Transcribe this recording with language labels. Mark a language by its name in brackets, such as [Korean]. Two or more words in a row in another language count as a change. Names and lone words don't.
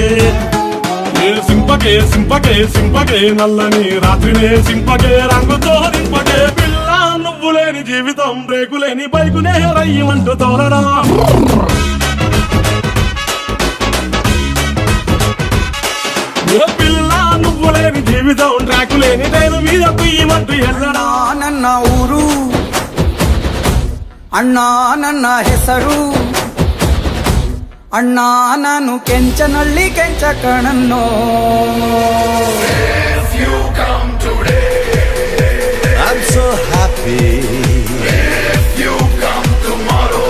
[Telugu] సింపకే సింపకే సింపకే నల్లని రాత్రినే సింపకే రంగుతో దింపకే. పిల్ల నువ్వు లేని జీవితం బ్రేకు లేని బైకునే రయ్యమంటూ తోలడా. పిల్ల నువ్వు లేని జీవితం ట్రాకు లేని నేను మీద కుయ్యమంటూ ఎల్లడా. [Kannada] ನನ್ನ ಊರು ಅಣ್ಣ ನನ್ನ ಹೆಸರು ಅಣ್ಣ ನಾನು ಕೆಂಚನಳ್ಳಿ ಕೆಂಚ ಕಣನ್ನೋ. [English] I'm so happy. If you come tomorrow,